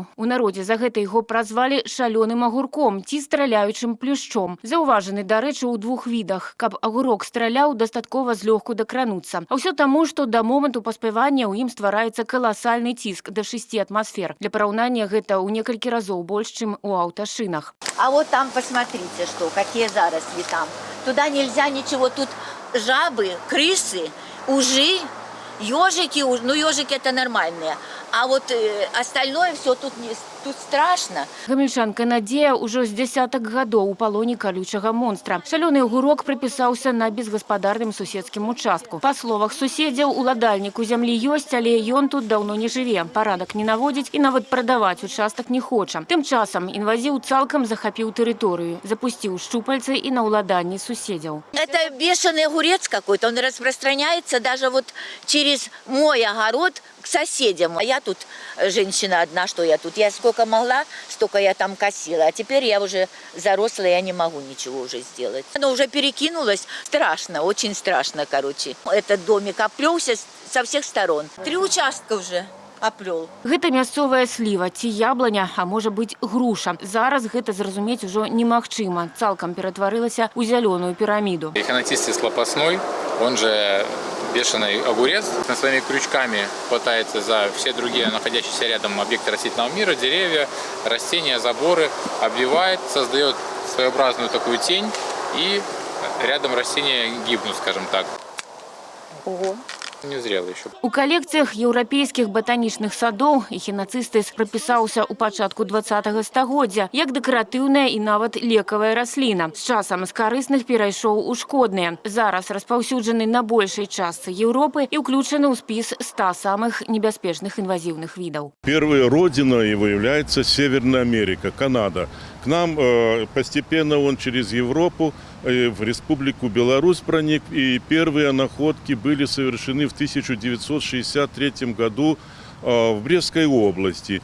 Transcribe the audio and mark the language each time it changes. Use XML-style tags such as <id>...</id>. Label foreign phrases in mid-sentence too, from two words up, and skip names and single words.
<be>У народзе за гэта яго празвалі шалёным агурком ці страляючым плюшчом. Заўважаны, дарэчы, у двух відах. Каб агурок страляў, дастаткова злёгку дакрануцца. А ўсё таму, што да моманту паспявання ў ім ствараецца каласальны ціск да 6 атмасфер. Для параўнання гэта ў некалькі разоў больш, чым у аўташынах.</be> <ru>А вот там посмотрите, что, какие заросли там. Туда нельзя ничего, тут жабы, крысы, ужи, ежики, ну ежики это нормальные. А вот остальное все тут страшно.</ru> <be>Гамельчанка Надзея ўжо з дзясятак гадоў у палоне калючага монстра. Шалёны агурок прыпісаўся на безгаспадарным суседскім участку. Па словах суседзяў, уладальніку зямлі ёсць, але ён тут даўно не жыве. Парадак не наводзіць і нават прадаваць участак не хоча. Тым часам інвазіў цалкам захапіў тэрыторыю, запусціў шчупальцы і на ўладанні суседзяў.</be> <ru>Это бешеный огурец какой-то, он распространяется даже вот через мой огород к соседям. А я тут женщина одна, что я тут. Я сколько могла, столько я там косила. А теперь я уже зарослая, я не могу ничего уже сделать. Оно уже перекинулось. Страшно, очень страшно, короче. Этот домик оплелся со всех сторон. 3 участка уже оплел.</ru> <be>Гэта мясцовая сліва ці ябланя, а можа быць груша. Зараз гэта зразумець ужо немагчыма. Цалкам ператварылася ў зялёную піраміду.</be> <ru>Эхінацысты слапасной, он же бешеный огурец, на своими крючками хватается за все другие находящиеся рядом объекты растительного мира, деревья, растения, заборы, обвивает, создает своеобразную такую тень, и рядом растения гибнут, скажем так. Ого. Не зрело еще.</ru> <be>У калекцыях еўрапейскіх батанічных садоў эхінацыстыс прапісаўся ў пачатку 20-го стагоддзя як дэкаратыўная і нават лекавая расліна. З часам з карысных перайшоў у шкодныя. Зараз распаўсюджаны на большай частцы Еўропы і ўключаны ў спіс 100 самых небяспечных інвазіўных відаў.</be> <ru>Первой родиной его является Северная Америка, Канада. К нам постепенно он через Европу в Республику Беларусь проник, и первые находки были совершены в 1963 году в Брестской области.</ru>